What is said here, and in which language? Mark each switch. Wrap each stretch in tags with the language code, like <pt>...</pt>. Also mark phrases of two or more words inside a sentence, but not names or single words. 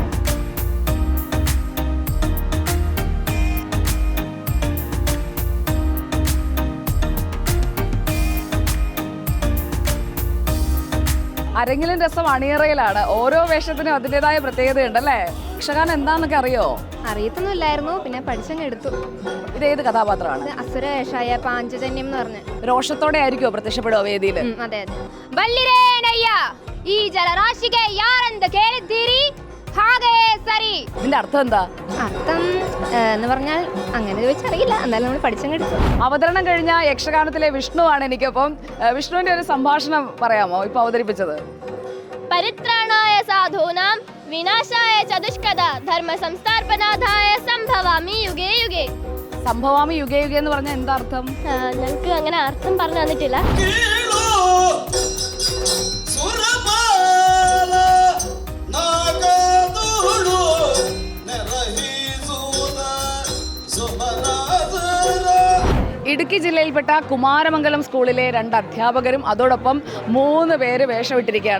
<ml>അരങ്ങിലും രസം അണിയറയിലാണ്. ഓരോ വേഷത്തിനും അതിൻ്റെതായ പ്രത്യേകതയുണ്ടല്ലേ? യക്ഷഗാനം എന്താണെന്നൊക്കെ അറിയോ? അറിയത്തൊന്നുമില്ലായിരുന്നു, പിന്നെ പഠിച്ചങ്ങ് എടുത്തു. ഇതേത് കഥാപാത്രമാണ്? അസുര വേഷമായ പാഞ്ചജന്യം എന്ന് പറഞ്ഞ്. രോഷത്തോടെ ആയിരിക്കുമോ പ്രത്യക്ഷപ്പെടുക വേദിയിൽ? അതെ അതെ.</ml> <kn>ಬಲ್ಲಿರೇನಯ್ಯ ಈ ಜಲರಾಶಿಗೆ ಯಾರಂತ ಕೇಳಿದ್ದೀರಿ ಹಾಗೆ ಸರಿ.</kn> <ml>ഇതിന്റെ അർത്ഥം എന്താ? അർത്ഥം എന്ന് പറഞ്ഞാൽ അങ്ങനെ ചോദിച്ചറിയില്ല, എന്നാലും നമ്മൾ പഠിച്ചെടുത്തു. അവതരണം കഴിഞ്ഞ യക്ഷഗാനത്തിലെ വിഷ്ണുവാണ് എനിക്കൊപ്പം. വിഷ്ണുവിന്റെ ഒരു സംഭാഷണം പറയാമോ ഇപ്പൊ അവതരിപ്പിച്ചത്?</ml> <sa>പരിത്രാണായ സാധൂനാം വിനാശായ ചതുഷ്കദ ധർമ്മ സംസ്ഥാപനാഥായ സംഭവാമി യുഗേ യുഗേ. സംഭവാമി യുഗേ യുഗേ</sa> <ml>എന്ന് പറഞ്ഞാൽ എന്താ അർത്ഥം? ഞങ്ങൾക്ക് അങ്ങനെ അർത്ഥം പറഞ്ഞു തന്നിട്ടില്ല. ഇടുക്കി ജില്ലയിൽപ്പെട്ട കുമാരമംഗലം സ്കൂളിലെ 2 അധ്യാപകരും അതോടൊപ്പം 3 പേര് വേഷമിട്ടിരിക്കുകയാണ്.</ml>